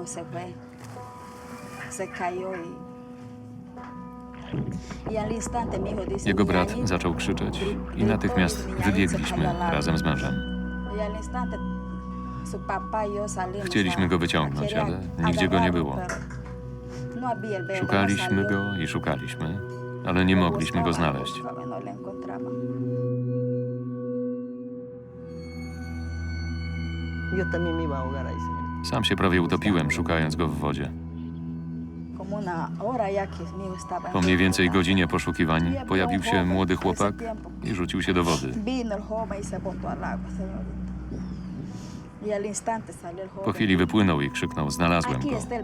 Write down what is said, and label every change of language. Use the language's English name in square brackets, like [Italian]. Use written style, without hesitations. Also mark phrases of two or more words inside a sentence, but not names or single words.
[Polish] Jego brat zaczął krzyczeć i natychmiast wybiegliśmy razem z mężem. Chcieliśmy go wyciągnąć, ale nigdzie go nie było. Szukaliśmy go i szukaliśmy, ale nie mogliśmy go znaleźć. [Spanish] Yo también me iba a ahogar ahí, señor. [Polish] Sam się prawie utopiłem, szukając go w wodzie. Po mniej więcej godzinie poszukiwań pojawił się młody chłopak i rzucił się do wody. Po chwili wypłynął i krzyknął: znalazłem go.